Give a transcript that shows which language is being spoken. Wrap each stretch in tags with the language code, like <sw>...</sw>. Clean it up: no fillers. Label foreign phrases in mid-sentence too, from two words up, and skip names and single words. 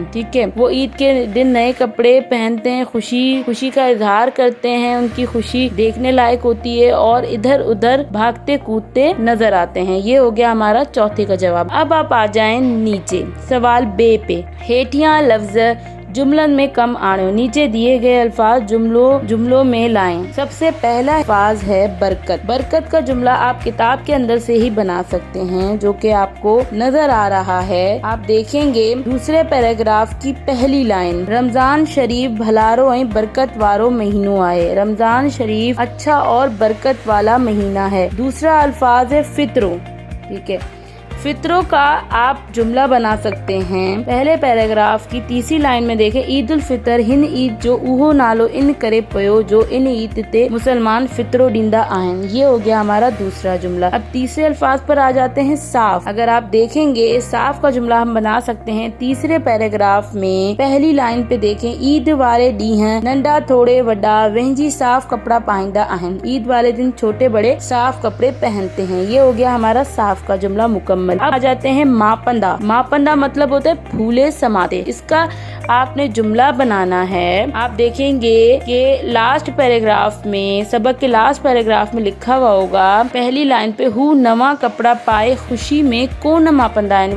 <ur>ٹھیک ہے، وہ عید کے دن نئے کپڑے پہنتے ہیں، خوشی کا اظہار کرتے ہیں. اُن کی خوشی دیکھنے لائق ہوتی ہے اور اِدھر اُدھر بھاگتے کودتے نظر آتے ہیں. یہ ہو گیا ہمارا چوتھے کا جواب۔ اب آپ آ جائیں نیچے سوال بے پے.</ur> <sd>हेठियां लफ्ज जुमलन में कम आणियो।</sd> <ur>نیچے دیے گئے الفاظ جملوں میں لائیں. سب سے پہلا الفاظ ہے برکت۔ برکت کا جملہ آپ کتاب کے اندر سے ہی بنا سکتے ہیں، جو کہ آپ کو نظر آ رہا ہے. آپ دیکھیں گے دوسرے پیراگراف کی پہلی لائن,</ur> <sd>रमजान शरीफ भलारो ऐं बरकत वारो महीनो आहे।</sd> <ur>رمضان شریف اچھا اور برکت والا مہینہ ہے. دوسرا الفاظ ہے فطرو. ٹھیک ہے، فطروں کا آپ جملہ بنا سکتے ہیں. پہلے پیراگراف کی تیسری لائن میں دیکھیں,</ur> <sd>ईद उल फितर हिन ईद जो उहो नालो इन करे पयो जो इन ईद ते मुसलमान फित्रो डींदा आहिन।</sd> <ur>یہ ہو گیا ہمارا دوسرا جملہ۔ اب تیسرے الفاظ پر آ جاتے ہیں، صاف. اگر آپ دیکھیں گے صاف کا جملہ ہم بنا سکتے ہیں تیسرے پیراگراف میں. پہلی لائن پے دیکھیں,</ur> <sd>ईद वाले ॾींहं नंढा थोड़े वड्डा वंहिंजी साफ कपड़ा पाईंदा आहिन।</sd> <ur>عید والے دن چھوٹے بڑے صاف کپڑے پہنتے ہیں۔ یہ ہو گیا ہمارا صاف کا جملہ مکمل. اب آ جاتے ہیں ماپندا. ماپندا مطلب ہوتا ہے پھولے سماتے۔ اس کا آپ نے جملہ بنانا ہے. آپ دیکھیں گے کہ لاسٹ پیراگراف میں، سبق کے لاسٹ پیراگراف میں لکھا ہوا ہوگا پہلی لائن پے,</ur> <sd>हु नवा कपड़ा पाए खुशी में को न मापंदा है।</sd>